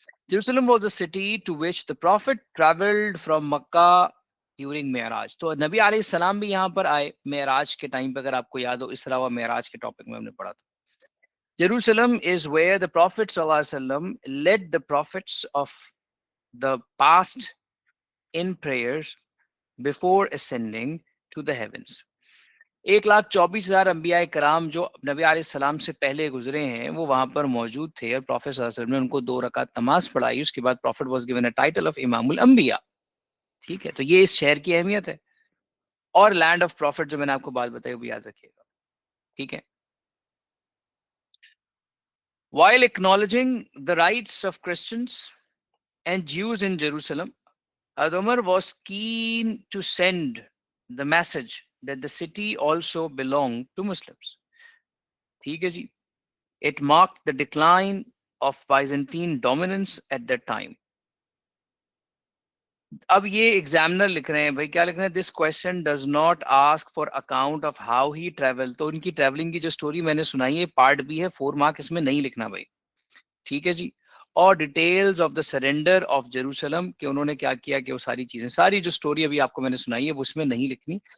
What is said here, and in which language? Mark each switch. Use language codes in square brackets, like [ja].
[en] Jerusalem was a city to which the prophet traveled from Makkah during معراج. [ur] تو نبی علیہ السلام بھی یہاں پر آئے معراج کے ٹائم پہ، اگر آپ کو یاد ہو اسرا و معراج کے ٹاپک میں ہم نے پڑھا تھا. [en] Jerusalem is where the Prophet صلی اللہ علیہ وسلم led the prophets of the past in prayers before ascending to the heavens. [ur] 1,24,000 انبیاء کرام جو نبی علیہ السلام سے پہلے گزرے ہیں وہ وہاں پر موجود تھے، اور پروفیٹ صلی اللہ علیہ وسلم نے ان کو 2 رکعت نماز پڑھائی. اس کے بعد [en] Prophet was given a title of امام الانبیاء. [ur] ٹھیک ہے، تو یہ اس شہر کی اہمیت ہے. اور لینڈ آف پروفیٹ جو میں نے آپ کو بات بتائی وہ بھی یاد رکھیے گا. ٹھیک ہے. [en] While acknowledging the rights of Christians and Jews in Jerusalem, Umar was keen to send the message that the city also belonged to Muslims. [ur] ٹھیک ہے جی. [en] It marked the decline of Byzantine dominance at that time. [ur] اب یہ examiner لکھ رہے ہیں بھائی، کیا لکھ رہے ہیں؟ [en] This question does not ask for account of how he travel. [ur] تو ان کی ٹریولنگ کی جو اسٹوری میں نے سنائی ہے پارٹ بھی ہے، 4 مارک اس میں نہیں لکھنا بھائی. ٹھیک ہے جی. اور [en] details of the surrender of Jerusalem, [ur] کہ انہوں نے کیا کیا، کہ وہ ساری چیزیں، ساری جو اسٹوری ابھی آپ کو میں نے سنائی ہے وہ اس میں نہیں لکھنی.